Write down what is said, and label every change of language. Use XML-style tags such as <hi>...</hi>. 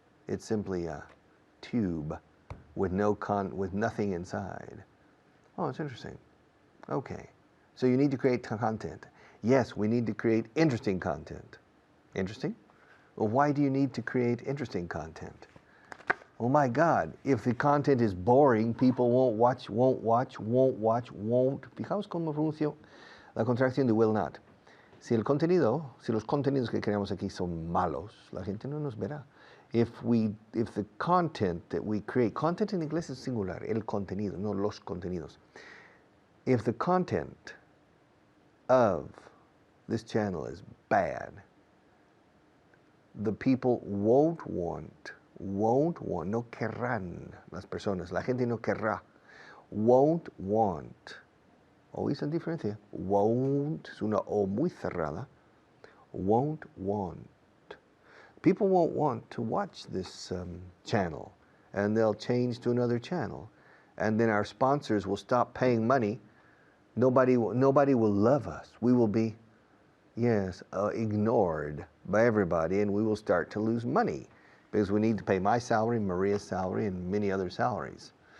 <en>It's simply a tube with nothing inside. Oh, it's interesting. Okay. So you need to create content. Yes, we need to create interesting content. Interesting? Well, why do you need to create interesting content? Oh my God, if the content is boring, people won't watch.</en> <es>Fijaos cómo pronuncio la contracción de will not. Si los contenidos que creamos aquí son malos, la gente no nos verá.</es> <en>if the content that we create,</en> <es>content en inglés es singular, el contenido, no los contenidos.</es> <en>If the content of this channel is bad, the people won't want,</en> <es>no querrán las personas, la gente no querrá,</es> <en>won't want.</en> <es>¿Oís la diferencia? Won't es una O muy cerrada.</es> <en>Won't want. People won't want to watch this channel, and they'll change to another channel. And then our sponsors will stop paying money. Nobody will love us. We will be, ignored by everybody, and we will start to lose money because we need to pay my salary, Maria's salary, and many other salaries.</en>